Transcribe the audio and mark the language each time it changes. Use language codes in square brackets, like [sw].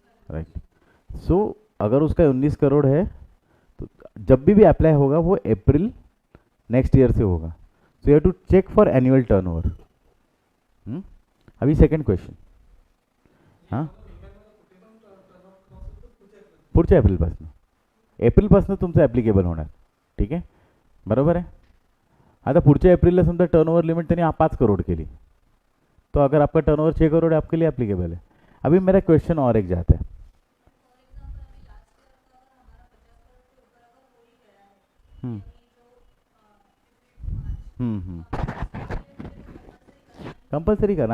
[hi] Right, सो अगर उसका 19 करोड़ है तो जब भी अप्लाई होगा वो अप्रैल नेक्स्ट ईयर से होगा। [en] So you have to check for annual turnover. [hi] अभी सेकंड क्वेश्चन, [mr] हां पुढच्या एप्रिलपासून तुमचं ॲप्लिकेबल होणार। ठीक आहे, बरोबर आहे। आता पुढच्या एप्रिलला समजा टर्नओवर लिमिट त्यांनी 5 करोड़ केली, [hi] तो अगर आपका टर्नओवर 6 करोड़ है आपके लिए एप्लीकेबल है। अभी मेरा क्वेश्चन और एक जाता है, हम्म कंपलसरी करना।